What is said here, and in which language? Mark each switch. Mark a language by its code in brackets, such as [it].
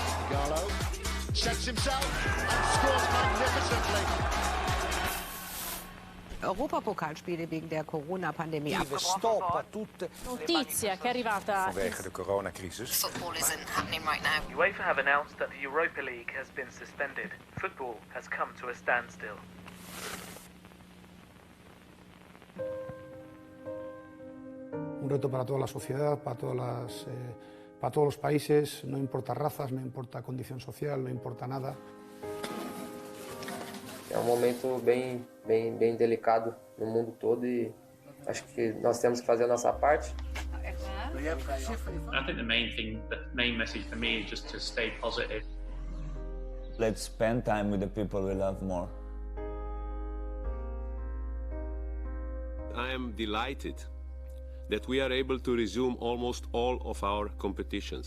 [en] Gallo sets himself and scores magnificently. [de] Europapokalspiele wegen der Corona-Pandemie [it] Stop tutte. Notizia che è arrivata [nl] vanwege de coronacrisis. [en] Football isn't happening right now. UEFA have announced that the Europa League has been suspended. Football has come to a standstill. [es] Un reto para toda la sociedad, para todos los países, no importa razas, no importa condición social, no importa nada. [pt] É momento bem delicado no mundo todo e acho que nós temos que fazer a nossa parte. [en] I think the main message for me is just to stay positive. Let's spend time with the people we love more. I am delighted that we are able to resume almost all of our competitions.